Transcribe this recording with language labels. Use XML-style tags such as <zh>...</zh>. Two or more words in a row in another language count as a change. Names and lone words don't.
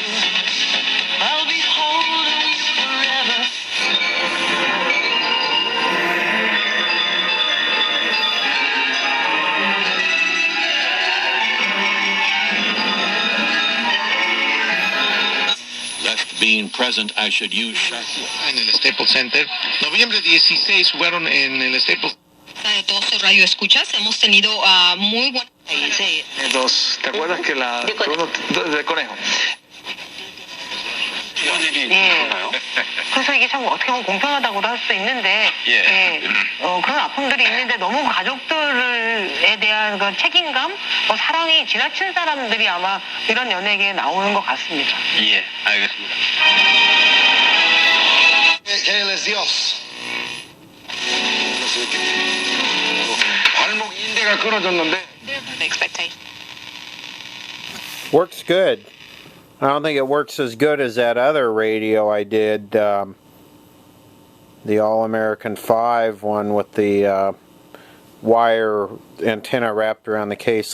<en>I'll be holding you forever. Left being present, I should use.</en> <es>En el Staples Center. Noviembre 16 fueron en el Staples. De todos los radio escuchas, hemos tenido muy buenas. ¿Te acuerdas que la... del conejo?</es> <ko>그래서 이게 참 어떻게 보면 공평하다고도 할 수 있는데 그런 아픔들이 있는데 너무 가족들에 대한 그 책임감, 사랑이 지나친 사람들이 아마 이런 연예계에 나오는 것 같습니다. 예, 알겠습니다.</ko> <es>Él es Dios.</es> <ko>발목 인대가 끊어졌는데.</ko> <en>Works good. I don't think it works as good as that other radio I did, the All-American 5 one with the wire antenna wrapped around the case.</en>